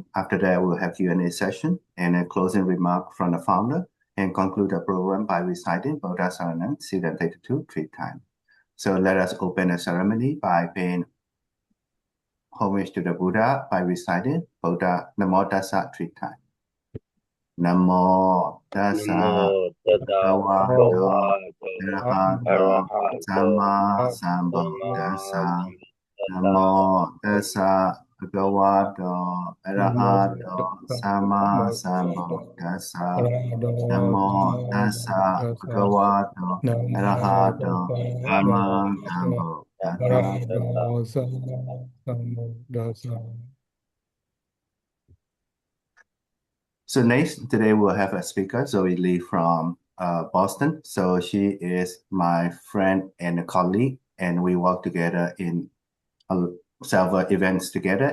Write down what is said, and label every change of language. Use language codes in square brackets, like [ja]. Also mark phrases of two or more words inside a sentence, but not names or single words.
[en] After that, we'll have Q&A session and a closing remark from the founder, and conclude the program by reciting [pi] Buddha Saranam, [en] Siddha 32 three times. So let us open the ceremony by paying homage to the Buddha by reciting [pi] Buddha Namo Tassa [en] three times. [pi] Namo tassa Namo tassa bhagavato bhagavato arahato arahato samma samma sambuddhassa. sambuddhassa. Namo tassa bhagavato arahato samma sambuddhassa. Namo tassa bhagavato arahato samma sambuddhassa. [en] So next, today we'll have a speaker, Zoe Li from Boston. So she is my friend and a colleague, and we work together in several events together.